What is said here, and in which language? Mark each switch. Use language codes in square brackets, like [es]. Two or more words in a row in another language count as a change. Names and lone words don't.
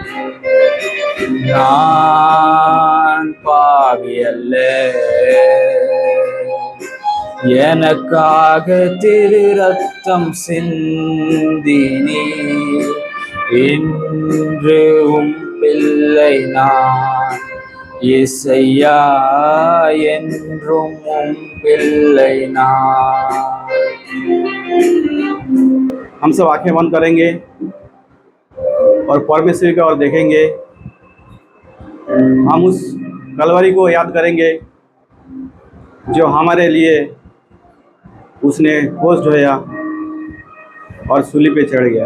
[ta] நான் பாவி அல்ல, எனக்காக திரு ரத்தம் சிந்தினி. இன்று உம் பிள்ளை நான் இயேசையா, என்றும் உம் பிள்ளை நான். [hi] हम सब आंखें बंद करेंगे और परमेश्वर की ओर देखेंगे। हम उस कलवरी को याद करेंगे जो हमारे लिए उसने क्रूस ढोया और सूली पे चढ़ गया।